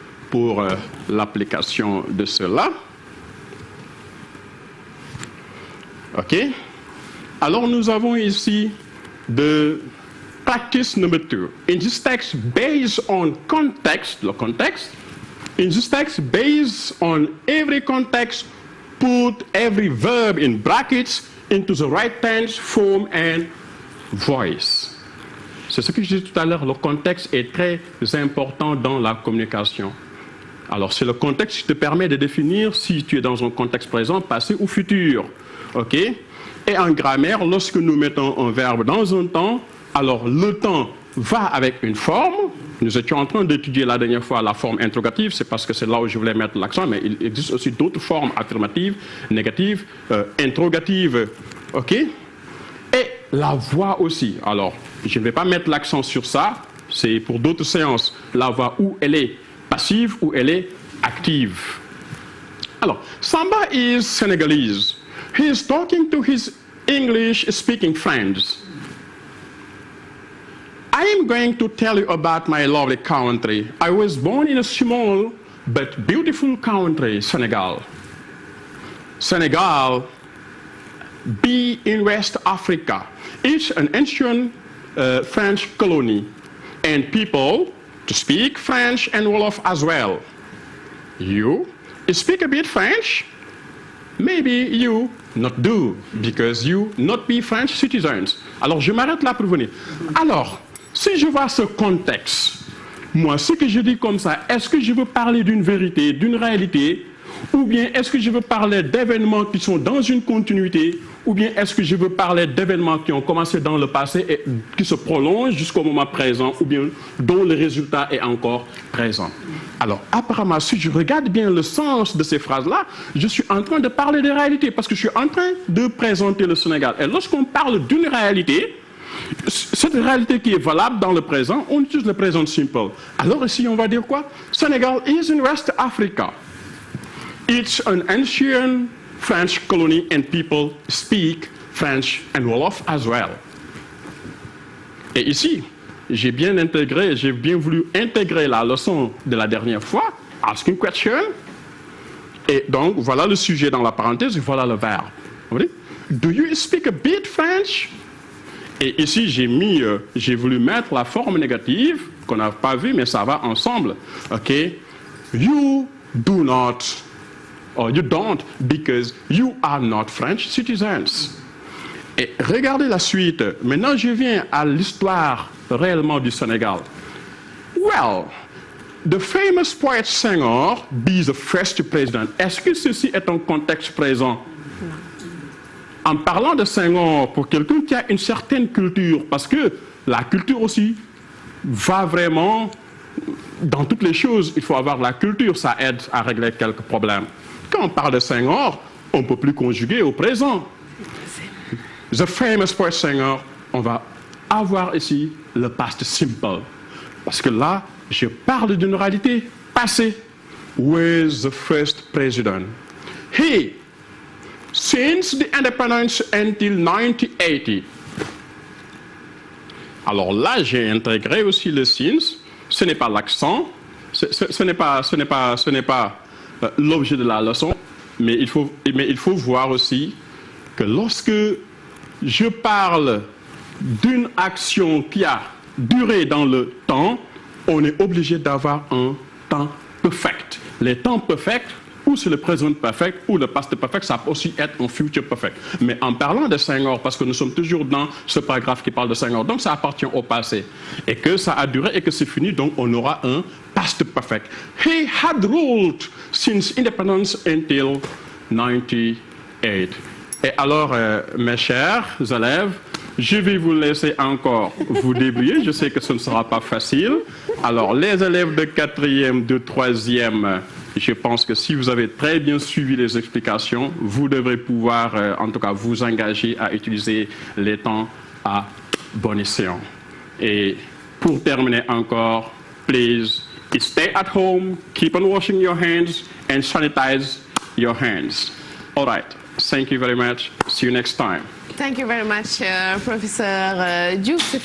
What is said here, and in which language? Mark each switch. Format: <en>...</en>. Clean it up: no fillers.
<fr>Pour l'application de cela. OK? Alors, nous avons ici de</fr> <en>practice number 2. In this text, based on context,</en> <fr>le contexte,</fr> <en>in this text, based on every context, put every verb in brackets into the right tense, form, and voice.</en> <fr>C'est ce que je disais tout à l'heure, le contexte est très important dans la communication. Alors, c'est le contexte qui te permet de définir si tu es dans un contexte présent, passé ou futur. OK? Et en grammaire, lorsque nous mettons un verbe dans un temps, alors le temps va avec une forme. Nous étions en train d'étudier la dernière fois la forme interrogative, c'est parce que c'est là où je voulais mettre l'accent, mais il existe aussi d'autres formes affirmatives, négatives, interrogatives. OK? Et la voix aussi. Alors, je ne vais pas mettre l'accent sur ça, c'est pour d'autres séances. La voix où elle est passive ou elle est active.</fr> <en>Alors, Samba is Senegalese. He is talking to his English-speaking friends. I am going to tell you about my lovely country. I was born in a small but beautiful country, Senegal. Senegal be in West Africa. It's an ancient French colony, and people to speak French and Wolof as well. You speak a bit French? Maybe you not do, because you not be French citizens.</en> <fr>Alors, je m'arrête là pour venir. Alors, si je vois ce contexte, moi, ce que je dis comme ça, est-ce que je veux parler d'une vérité, d'une réalité, ou bien est-ce que je veux parler d'événements qui sont dans une continuité, ou bien est-ce que je veux parler d'événements qui ont commencé dans le passé et qui se prolongent jusqu'au moment présent, ou bien dont le résultat est encore présent. Alors, apparemment, si je regarde bien le sens de ces phrases-là, je suis en train de parler de réalité, parce que je suis en train de présenter le Sénégal. Et lorsqu'on parle d'une réalité, cette réalité qui est valable dans le présent, on utilise le présent simple. Alors ici, on va dire quoi?</fr> <en>Senegal is in West Africa. It's an ancient French colony and people speak French and Wolof as well.</en> <fr>Et ici, j'ai bien voulu intégrer la leçon de la dernière fois,</fr> <en>ask a question.</en> <fr>Et donc, voilà le sujet dans la parenthèse et voilà le verbe.</fr> <en>Do you speak a bit French?</en> <fr>Et ici, j'ai voulu mettre la forme négative, qu'on n'a pas vue, mais ça va ensemble. OK?</fr> <en>You do not, or you don't, because you are not French citizens.</en> <fr>Et regardez la suite. Maintenant, je viens à l'histoire réellement du Sénégal. Well, the famous poet Senghor be the first president. Est-ce que ceci est un contexte présent? En parlant de Senghor, pour quelqu'un qui a une certaine culture, parce que la culture aussi va vraiment dans toutes les choses, il faut avoir la culture, ça aide à régler quelques problèmes. Quand on parle de Senghor, on ne peut plus conjuguer au présent.</fr> <en>The famous poet Senghor,</en> <fr>on va avoir ici le past simple. Parce que là, je parle d'une réalité passée.</fr> <en>With the first president. He, since the independence until 1980.</en> <fr>Alors là, j'ai intégré aussi le since. Ce n'est pas l'accent, ce n'est pas l'objet de la leçon, mais il faut voir aussi que lorsque je parle d'une action qui a duré dans le temps, on est obligé d'avoir un temps perfect. Les temps perfects, ou c'est le présent perfect, ou le past perfect, ça peut aussi être un future perfect. Mais en parlant de Senghor, parce que nous sommes toujours dans ce paragraphe qui parle de Senghor, donc ça appartient au passé, et que ça a duré et que c'est fini, donc on aura un past perfect.</fr> <en>He had ruled since independence until 98.</en> <fr>Et alors, mes chers élèves, je vais vous laisser encore vous débrouiller. Je sais que ce ne sera pas facile. Alors, les élèves de 4e, de 3e, je pense que si vous avez très bien suivi les explications, vous devrez pouvoir, en tout cas, vous engager à utiliser les temps à bon escient.</fr> <en>Et pour terminer encore, please stay at home, keep on washing your hands, and sanitize your hands. All right. Thank you very much. See you next time. Thank you very much, Professor Diouf.</en>